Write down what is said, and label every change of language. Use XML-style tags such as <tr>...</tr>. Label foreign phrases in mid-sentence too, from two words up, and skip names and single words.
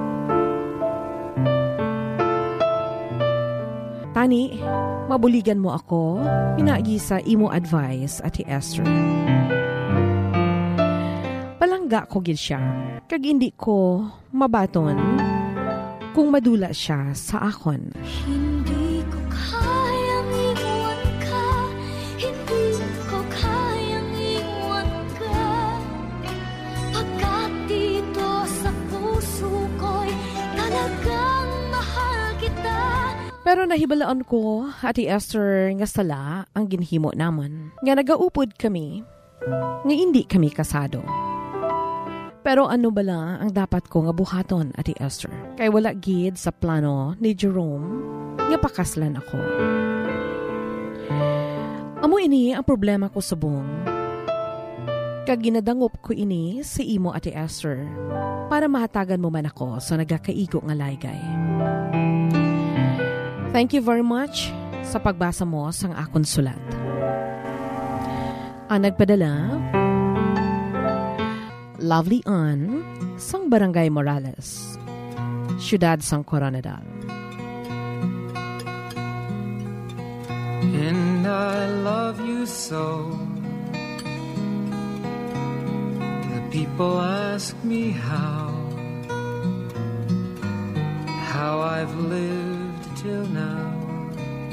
<hil>Tani, mabuligan mo ako, pinaagi sa imo advice, Ate Esther. Palangga ko gid siya, kag hindi ko mabaton kung madula siya sa akon.</hil> <tl>Hindi ko kayang iwan ka, hindi ko kayang iwan ka, pagkat dito sa puso ko'y talagang mahal kita.</tl> <hil>Pero nahibalaan ko, Ate Esther, nga sala ang ginhimo naman. Nga nagaupod kami, nga hindi kami kasado. Pero ano bala ang dapat ko nga buhaton, Ate Esther? Kay wala gid sa plano ni Jerome nga pakaslan ako. Amo ini ang problema ko subong. Kag ginadangop ko ini sa imo, Ate Esther, para mahatagan mo man ako sa nagakaigo nga laygay.</hil> <en>Thank you very much</en> <hil>sa pagbasa mo sang akon sulat. Ang nagpadala, Lovely Ann, sang Barangay Morales, Siyudad sang Coronadal.</hil> <en>And I love you so. The people ask me how I've lived till now.</en>